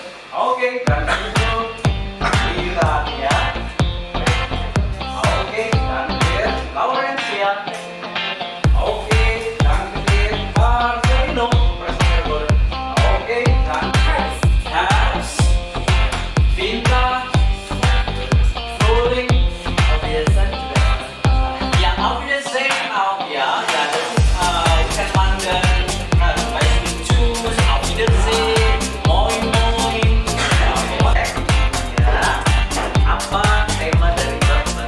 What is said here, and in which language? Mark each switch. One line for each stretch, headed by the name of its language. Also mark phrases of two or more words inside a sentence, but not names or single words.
Indonesian: Oke, dan itu Iran ya. Oke,
German: danke dir, Laurencia. Oke, danke dir, Marcelino. Oke, danke. Hans, Vinta, Frühling. Auf Wiedersehen. Ja, auf Wiedersehen auch, ja. Ja, das ist, kann man dann, auf Wiedersehen, moin moin.
Indonesian: Ya, apa tema dari Bapak?